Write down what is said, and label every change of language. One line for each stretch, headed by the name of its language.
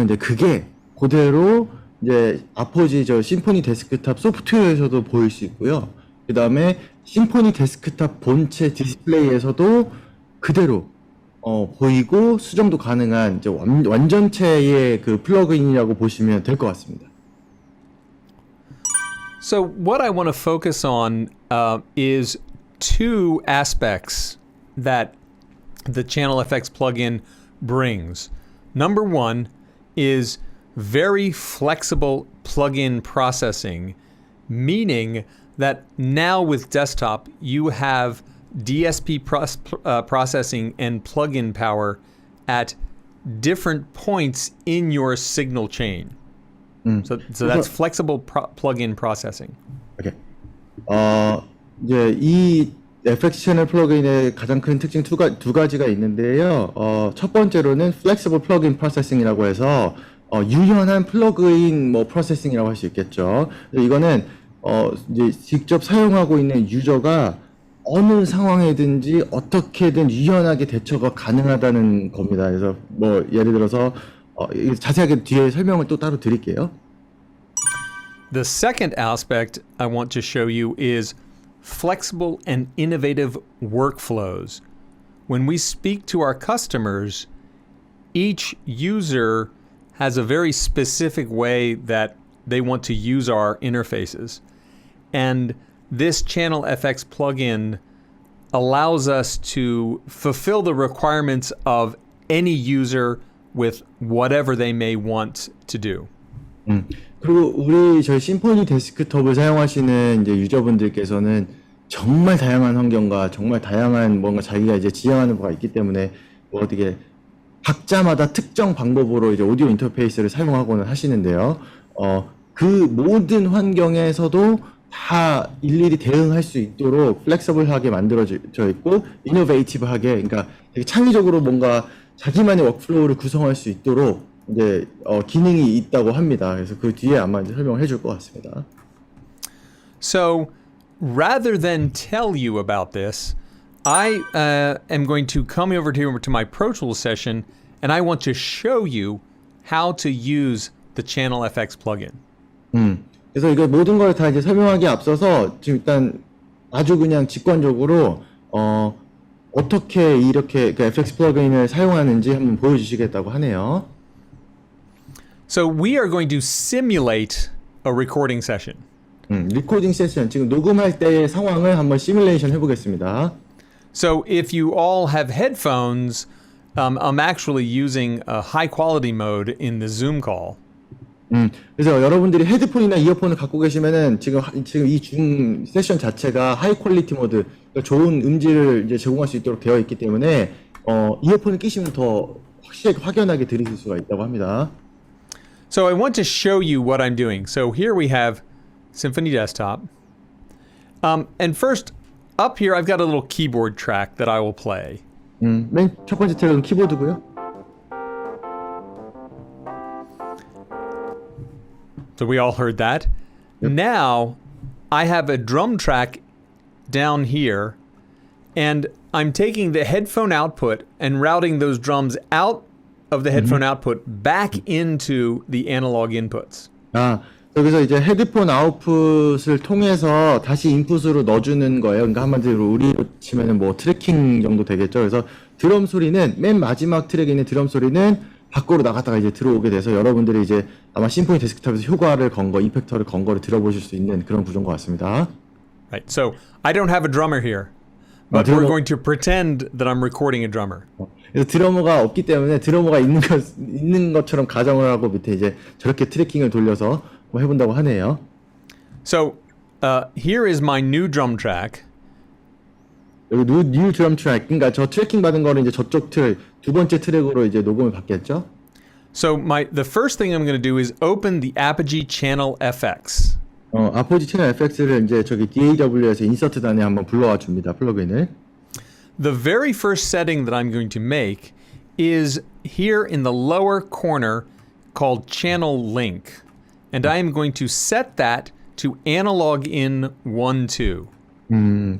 Korean: 근데 그게 그대로 이제 아포지 심포니 데스크탑 소프트웨어에서도 보일 수 있고요. 그 다음에 심포니 데스크탑 본체 디스플레이에서도 그대로 보이고 수정도 가능한 이제 완전체의 그 플러그인이라고 보시면 될 것 같습니다.
English: So what I want to focus on is two aspects that the Channel FX plugin brings. Number one is very flexible plugin processing, meaning that now with desktop, you have DSP processing and plugin power at different points in your signal chain. So that's flexible plugin processing. 오케이.
Korean: 이제 이 FX 채널 플러그인의 가장 큰 특징 두 가지가 있는데요. 첫 번째로는 Flexible Plugin Processing이라고 해서 유연한 플러그인 프로세싱이라고 할 수 있겠죠. 이거는 이제 직접 사용하고 있는 유저가 어느 상황에든지 어떻게든 유연하게 대처가 가능하다는 겁니다. 그래서 예를 들어서 자세하게 뒤에 설명을 또 따로 드릴게요.
English: The second aspect I want to show you is flexible and innovative workflows. When we speak to our customers, each user has a very specific way that they want to use our interfaces. And this Channel FX plugin allows us to fulfill the requirements of any user with whatever they may want to do.
Korean: 그리고 저희 심포니 데스크톱을 사용하시는 이제 유저분들께서는 정말 다양한 환경과 정말 다양한 뭔가 자기가 이제 지향하는 바가 있기 때문에 어떻게 각자마다 특정 방법으로 이제 오디오 인터페이스를 사용하고는 하시는데요. 그 모든 환경에서도 다 일일이 대응할 수 있도록 플렉서블하게 만들어져 있고 이노베이티브하게, 그러니까 되게 창의적으로 뭔가 자기만의 워크플로우를 구성할 수 있도록 이제 기능이 있다고 합니다. 그래서 그 뒤에 아마 이제 설명을 해줄 것 같습니다.
English: So rather than tell you about this, I am going to come over to my Pro Tools session, and I want to show you how to use the Channel FX plugin.
Korean: 그래서 이거 모든 걸 다 이제 설명하기에 앞서서 지금 일단 아주 그냥 직관적으로 어떻게 이렇게 그 FX 플러그인을 사용하는지 한번 보여주시겠다고 하네요.
English: So we are going to simulate a recording session.
Korean: 리코딩 세션, 지금 녹음할 때의 상황을 한번 시뮬레이션 해보겠습니다.
English: So if you all have headphones, I'm actually using a high quality mode in the Zoom call.
Korean: 그래서 여러분들이 헤드폰이나 이어폰을 갖고 계시면은 지금 이 줌 세션 자체가 하이 퀄리티 모드, 그러니까 좋은 음질을 이제 제공할 수 있도록 되어 있기 때문에 이어폰을 끼시면 더 확연하게 들으실 수가 있다고 합니다.
English: So I want to show you what I'm doing. So here we have Symphony Desktop. And first, up here I've got a little keyboard track that I will play.
Korean: 맨 첫 번째 트랙은 키보드고요.
English: So we all heard that. Yep. Now I have a drum track down here, and I'm taking the headphone output and routing those drums out of the headphone output back into the analog inputs.
Korean: 여기서 이제 헤드폰 아웃풋을 통해서 다시 인풋으로 넣어주는 거예요. 그러니까 한마디로 우리로 치면은 트래킹 정도 되겠죠. 그래서 드럼 소리는 맨 마지막 트랙에 있는 드럼 소리는 밖으로 나갔다가 이제 들어오게 돼서 여러분들이 이제 아마 심포니 데스크탑에서 효과를 건 거, 이펙터를 건 거를 들어보실 수 있는 그런 구조인 것 같습니다.
English: Right. So I don't have a drummer here, but we're going to pretend that I'm recording a drummer.
Korean: 그래서 드러머가 없기 때문에 드러머가 있는 것처럼 가정을 하고 밑에 이제 저렇게 트래킹을 돌려서 해본다고 하네요.
English: So here is my new drum track.
Korean: 여기
English: new drum track,
Korean: 그러니까 저 트래킹 받은 거는 이제 저쪽 트랙 두 번째 트랙으로 이제 녹음을 받겠죠.
English: So the first thing I'm going to do is open the Apogee Channel FX.
Korean: 아포지 채널 FX를 이제 저기 DAW에서 인서트 단에 한번 불러와 줍니다. 플러그인을.
English: The very first setting that I'm going to make is here in the lower corner called Channel Link. And I am going to set that to analog in 1, 2.